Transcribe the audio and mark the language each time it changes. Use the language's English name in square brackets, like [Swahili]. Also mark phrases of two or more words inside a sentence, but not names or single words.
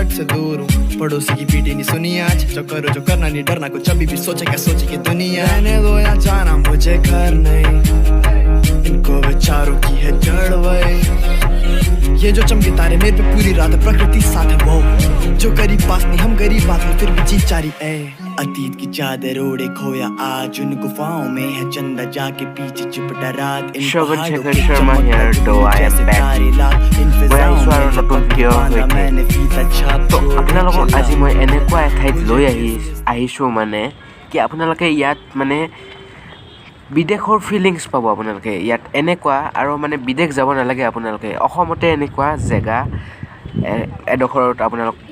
[Hindi] से दूर हूँ पड़ोसी की पीटी नहीं सुनी आज जो करो जो करना नहीं डरना कुछ अभी भी सोचे क्या सोचे की दुनिया रहने दो या जाना मुझे घर नहीं इनको विचारों की है जड़ वही ये जो चमके तारे मेरे पे पूरी रात प्रकृति साथ है वो जो करीब पास नहीं हम गरीब बात में फिर भी जीत चारी है अतीत की चादर ओढ़े खोया आज उन गुफाओं में है चंदा जाके पीछे चिपटा रात [English] Sovan Sekhar Sarma here, though I am back. [Assamese] মই আহিছোঁ আৰু নতুন ভিডিঅ' সৈতে তো আপোনালোকক আজি মই এনেকুৱা এঠাইত লৈ আহিছোঁ মানে কি আপোনালোকে ইয়াত মানে বিদেশৰ ফিলিংছ পাব আপোনালোকে ইয়াত এনেকুৱা আৰু মানে বিদেশ যাব নালাগে আপোনালোকে অসমতে এনেকুৱা জেগা এডোখৰত আপোনালোক